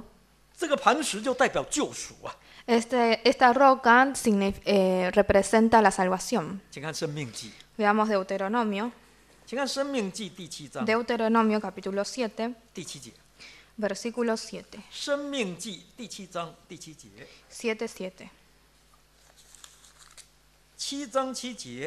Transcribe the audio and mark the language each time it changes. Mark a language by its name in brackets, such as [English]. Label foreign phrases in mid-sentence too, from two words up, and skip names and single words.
[Chinese] 这个磐石就代表救赎啊。 [Spanish] esta roca representa la salvación. [Chinese] 请看《生命记》， [Spanish] Veamos Deuteronomio, [Chinese] 请看《生命记》第7章 [Spanish] Deuteronomio capítulo 7, [Chinese] 第7节，《 [Spanish] versículo 7, [Chinese] 生命记》第7章第7节， [Spanish] 7:7, [Chinese] 7章7节，